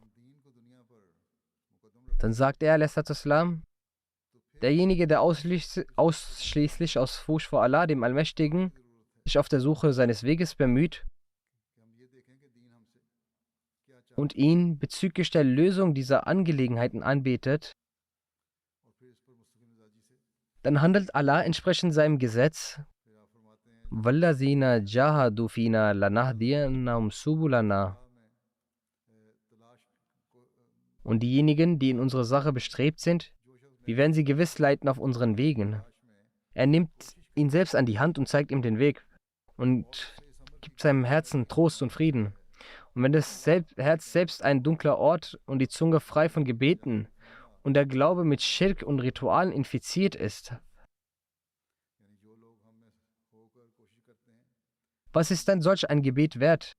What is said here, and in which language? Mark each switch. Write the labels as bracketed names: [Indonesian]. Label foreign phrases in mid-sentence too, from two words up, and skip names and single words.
[German] Dann sagt er, Islam, derjenige, der ausschließlich aus Furcht vor Allah, dem Allmächtigen, sich auf der Suche seines Weges bemüht und ihn bezüglich der Lösung dieser Angelegenheiten anbetet, dann handelt Allah entsprechend seinem Gesetz. [Arabic] والذين جاهدوا فينا لنهدينهم سبلنا. [German] Und diejenigen, die in unserer Sache bestrebt sind, wir werden sie gewiss leiten auf unseren Wegen. Er nimmt ihn selbst an die Hand und zeigt ihm den Weg und gibt seinem Herzen Trost und Frieden. Und wenn das Herz selbst ein dunkler Ort und die Zunge frei von Gebeten und der Glaube mit Schirk und Ritualen infiziert ist, was ist dann solch ein Gebet wert?